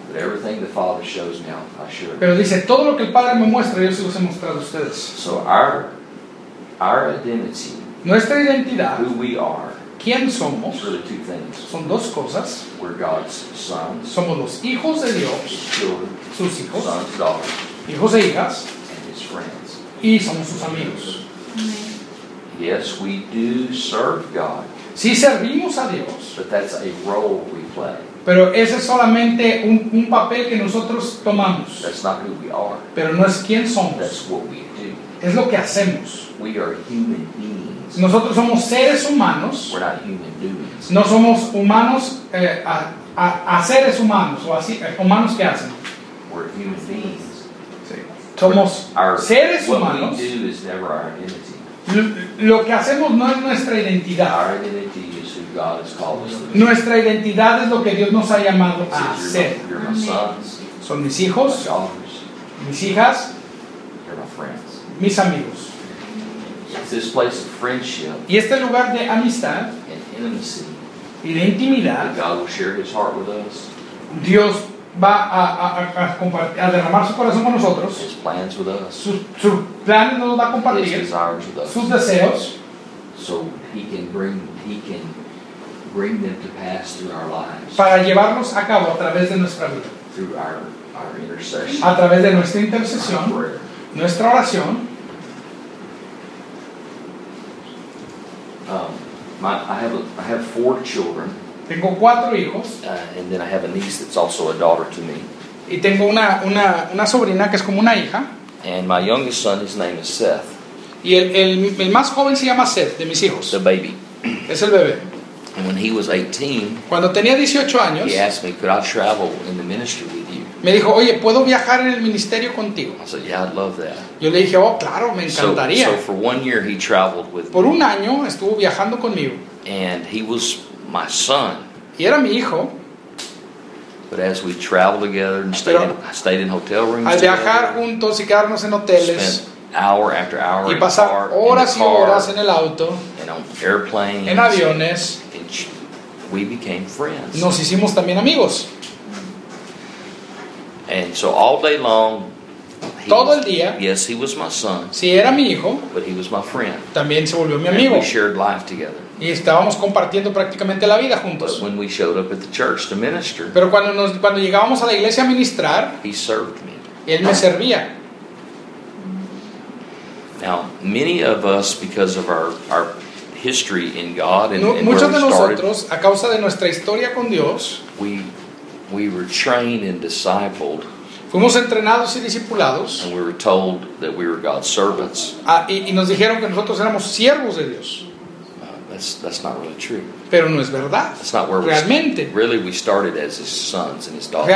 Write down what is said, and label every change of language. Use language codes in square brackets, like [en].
[en] But everything the Father shows me, I sure. [es] Pero dice, todo lo que el Padre me muestra, yo se los he mostrado a ustedes. [en] So our identity, [es] nuestra identidad, [en] who we are, [es] quién somos, [en] really two things. [es] Son dos cosas. [en] We're God's sons. [es] Somos los hijos de Dios. [en] Children, [es] sus hijos. [en] Sons, daughters. [es] Hijos e hijas. [en] And his friends. [es] Y somos sus amigos. [en] Yes, we do serve God. [es] Sí, servimos a Dios. [en] But that's a role we play. [es] Pero ese es solamente un papel que nosotros tomamos. [en] That's not who we are. [es] Pero no es quién somos. [en] That's what we do. [es] Es lo que hacemos. [en] We are human beings. [es] Nosotros somos seres humanos. [en] We're not human doings. [es] No somos humanos a seres humanos o así humanos que hacen. [en] We're human beings. [es] Somos seres humanos. [en] What we do is never our identity. [es] Lo que hacemos no es nuestra identidad. [en] Our identity is who God has called us to. [es] Nuestra identidad es lo que Dios nos ha llamado a ser. [en] You're my sons. [es] Son mis hijos. [en] My daughters. [es] Mis hijas. [en] You're my friends. [es] Mis amigos. [en] It's this place of friendship. [es] Y este lugar de amistad. [en] And intimacy. [es] Y de intimidad. [en] God will share his heart with us. [es] Dios va a derramar su corazón con nosotros. [en] His plans with us. [es] Su plan nos va a compartir. [en] His desires with us. [es] Sus deseos. [en] So he can bring them to pass through our lives. [es] Para llevarlos a cabo a través de nuestra vida. [en] Through our [es] a través de nuestra intercesión, nuestra oración. [en] I have four children. [es] Tengo cuatro hijos. [en] And then I have a niece that's also a daughter to me. [es] Y tengo una sobrina que es como una hija. [en] And my youngest son, his name is Seth. [es] Y el más joven se llama Seth, de mis hijos. [en] The baby. [es] Es el bebé. [en] And when he was 18, [es] cuando tenía 18 años, [en] he asked me, could I travel in the ministry with you? [es] Me dijo, oye, ¿puedo viajar en el ministerio contigo? [en] I said, yeah, I'd love that. [es] Yo le dije, oh, claro, me encantaría. [en] So for 1 year he traveled with [es] me. Por un año estuvo viajando conmigo. [en] And he was my son. [es] Y era mi hijo. [en] But as we traveled together and stayed in hotel rooms, [es] al viajar juntos y quedarnos en hoteles, [en] spent hour after hour [es] y pasar [en] in the car, [es] horas [en] in the car, [es] y horas en el auto, [en] and on airplanes, [es] en aviones, [en] we became friends. [es] Nos hicimos también amigos. [en] And so all day long, [es] todo el día, [en] yes, he was my son. [es] Sí, era mi hijo. [en] But he was my friend. [es] También se volvió mi amigo. [en] And we shared life together. [es] Y estábamos compartiendo prácticamente la vida juntos. [en] But when we showed up at the church to minister, [es] pero cuando llegábamos a la iglesia a ministrar, [en] he served me. [es] Él me servía. [en] Now, many of us, because of our history in God and, and [es] muchos [en] where [es] de [en] we started, [es] nosotros, a causa de nuestra historia con Dios, [en] we were trained and discipled. [es] Fuimos entrenados y discipulados. [en] And we were told that we were God's servants. [es] Y nos dijeron que nosotros éramos siervos de Dios. [en] That's not really true. [es] Pero no es verdad. [en] That's not where [es] realmente. [en] Really, we started as his sons and his daughters.